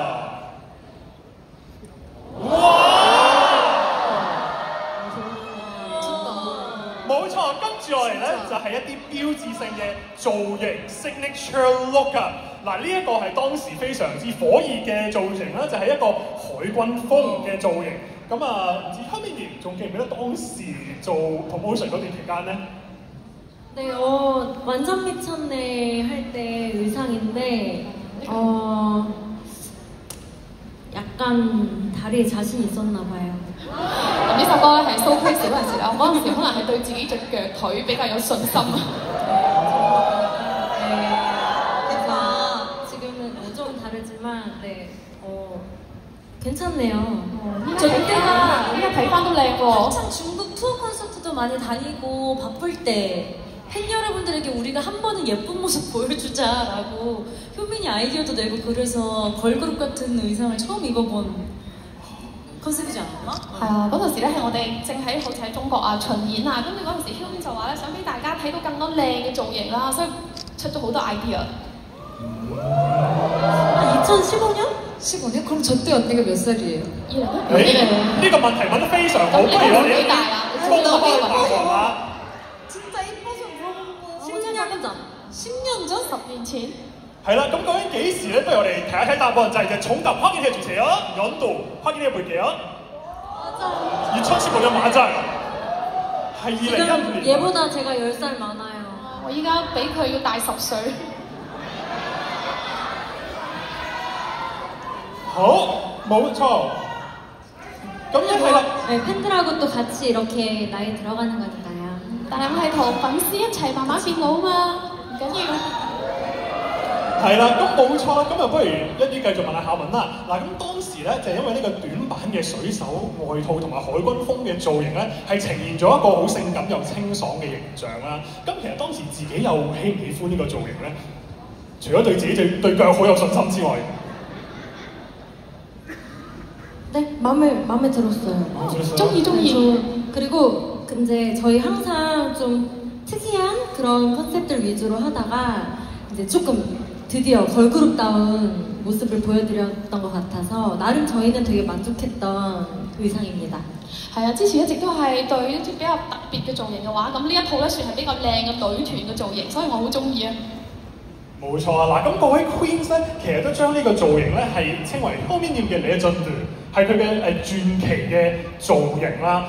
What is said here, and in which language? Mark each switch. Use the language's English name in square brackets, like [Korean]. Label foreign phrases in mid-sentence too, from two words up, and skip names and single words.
[Cantonese] 哇！冇錯，跟住落嚟咧就係一啲標誌性嘅造型 [English] signature look [Cantonese] 啊！嗱，呢一個係當時非常之火熱嘅造型啦，就係一個海軍風嘅造型。咁啊，唔知 Hermione仲記唔記得當時做 promotion 嗰段期間咧？ [Korean] 네, 완전 미쳤네 할 때 의상인데 약간 다리에 자신 있었나 봐요. [Cantonese] 呢首歌咧係 showcase 嗰陣時啦，我嗰陣時可能係對自己隻腳腿比較有信心。 [Korean] 다르지만 네, 괜찮네요. 저 그때가 [Cantonese] 睇翻都靚喎. [Korean] 한창 중국 투어 콘서트도 많이 다니고 바쁠 때 팬 여러분들에게 우리가 한 번은 예쁜 모습 보여주자라고 효민이 아이디어도 내고 그래서 걸그룹 같은 의상을 처음 입어본 컨셉이지 않았나? [Cantonese] 係啊，嗰陣時咧係我哋正喺好似喺中國啊巡演啊，跟住嗰陣時 Hyun 就話咧想俾大家睇到更多靚嘅造型啦，所以出咗好多 idea。 [Korean] 2015년? 15년? 그럼 저 때 언니가 몇 살이에요? [Cantonese] 2016 年呢個問題問得非常好，咁不如我哋你幾大啊？公開答案啦。 [Korean] 진짜 이뻐서 물어본 거. 10년 전. 10년 전? [Cantonese] 10 年前。係啦，咁究竟幾時咧？不如我哋睇一睇答案，就係 [Korean] 정답 확인해 주세요. 연도 확인해 볼게요. 맞아. 2015년 맞아요. 係 지금 2016년. 얘보다 제가 10살 많아요. [Cantonese] 我依家比佢要大10歲。好，冇錯。咁一係啦。 [Korean] 네, 팬들하고 또 같이 이렇게 나이 들어가는 거니까요. [Cantonese] 但係我係同粉絲一齊慢慢變老嘛，唔緊要。係啦，咁冇錯啦，咁就不如一啲繼續問下夏文啦。嗱，咁當時咧就係因為呢個短版嘅水手外套同埋海軍風嘅造型咧，係呈現咗一個好性感又清爽嘅形象啦。咁其實當時自己又喜唔喜歡呢個造型咧？除咗對自己對腳好有信心之外， [Korean] 네, 마음에 들었어요. 쫑이. 그리고 이제 저희 항상 좀 특이한 그런 컨셉들 위주로 하다가 이제 조금 드디어 걸그룹다운 모습을 보여드렸던 것 같아서 나름 저희는 되게 만족했던 의상입니다. [Cantonese] 係啊，之前一直都係對一啲比較特別嘅造型嘅話，咁呢一套咧算係比較靚嘅女團嘅造型，所以我好中意啊。冇錯啊！嗱，咁各位 Queens 咧，其實都將呢個造型咧係稱為後面念嘅legend，係佢嘅傳奇嘅造型啦。